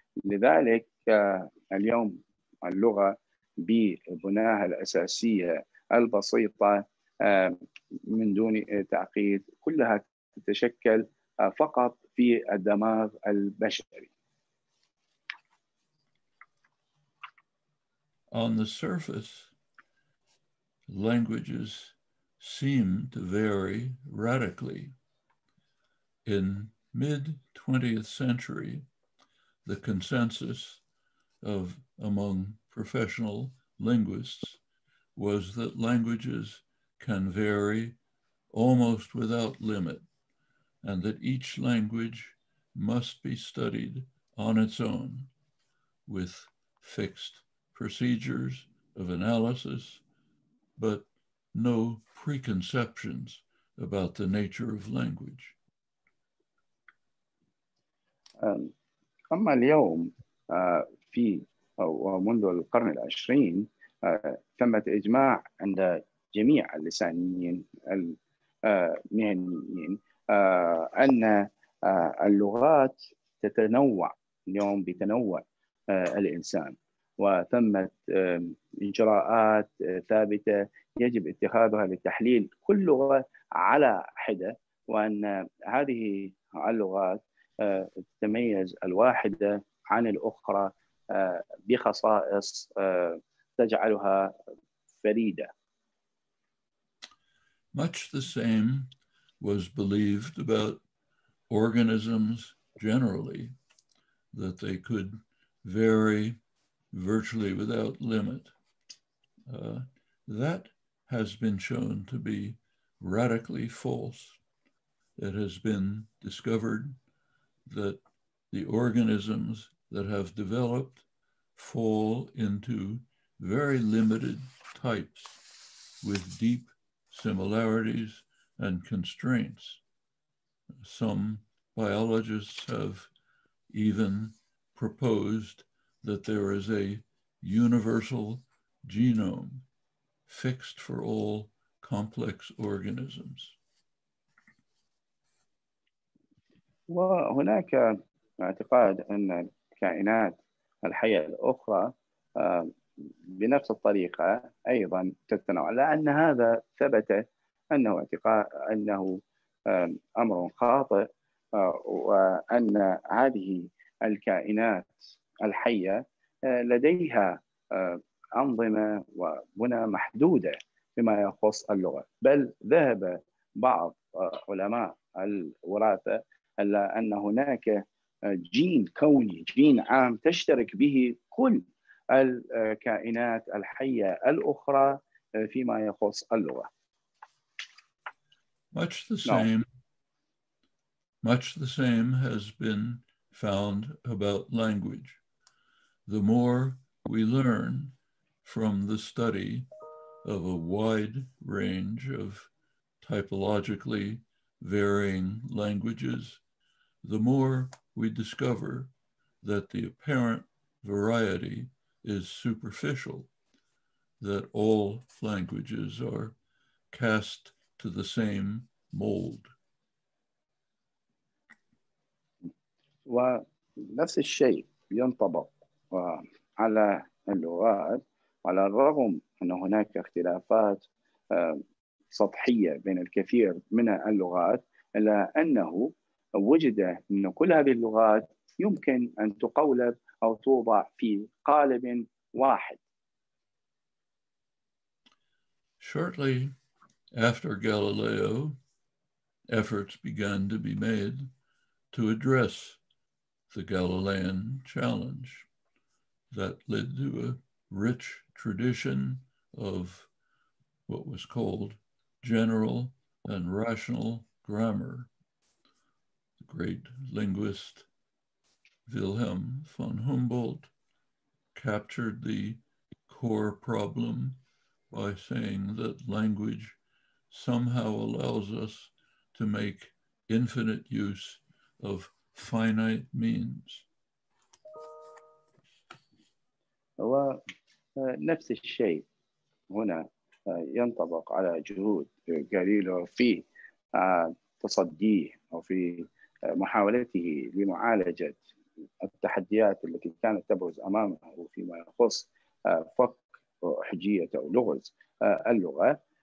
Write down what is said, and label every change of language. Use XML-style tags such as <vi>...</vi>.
<ar>لذلك اليوم اللغة ببناها الأساسية البسيطة من دون تعقيد كلها تتشكل فقط في الدماغ البشري.</ar> <en>On the surface, languages seem to vary radically. In mid-20th century, the consensus among professional linguists was that languages can vary almost without limit, and that each language must be studied on its own with fixed procedures of analysis, but no preconceptions about the nature of language.</en> <ar>أما اليوم في أو منذ القرن العشرين ثمة إجماع عند جميع اللسانيين المهنيين أن اللغات تتنوع اليوم بتنوع الإنسان، وثمة إجراءات ثابتة يجب اتخاذها لتحليل كل لغة على حدة، وأن هذه اللغات تتميز الواحدة عن الأخرى بخصائص تجعلها فريدة.</ar> <en>Much the same was believed about organisms generally, that they could vary virtually without limit. That has been shown to be radically false. It has been discovered that the organisms that have developed fall into very limited types with deep similarities and constraints. Some biologists have even proposed that there is a universal genome fixed for all complex organisms.</en> <ar>وهناك اعتقاد أن الكائنات الحية الأخرى بنفس الطريقة أيضا تتنوع، لأن هذا ثبت أنه اعتقاد أنه أمر خاطئ، وأن هذه الكائنات الحية لديها أنظمة وبنى محدودة فيما يخص اللغة، بل ذهب بعض علماء الوراثة إلى أن هناك جين كوني، جين عام تشترك به كل الكائنات الحية الأخرى فيما يخص اللغة.</ar> <en>Much the same has been found about language. The more we learn from the study of a wide range of typologically varying languages, the more we discover that the apparent variety is superficial, that all languages are cast to the same mold.</en> <ar>ونفس الشيء ينطبق على اللغات، على الرغم أن هناك اختلافات سطحية بين الكثير من اللغات، إلا أنه وجد أن كل هذه اللغات يمكن أن تقولب أو توضع في قالب واحد.</ar> <en>Shortly after Galileo, efforts began to be made to address the Galilean challenge that led to a rich tradition of what was called general and rational grammar. The great linguist Wilhelm von Humboldt captured the core problem by saying that language somehow allows us to make infinite use of finite means.</en> <ar>ونفس الشيء هنا ينطبق على جهود غاليليو في تصديه أو في محاولته لمعالجة التحديات التي كانت تبرز أمامه فيما يخص فك حجية أو لغز اللغة.</ar>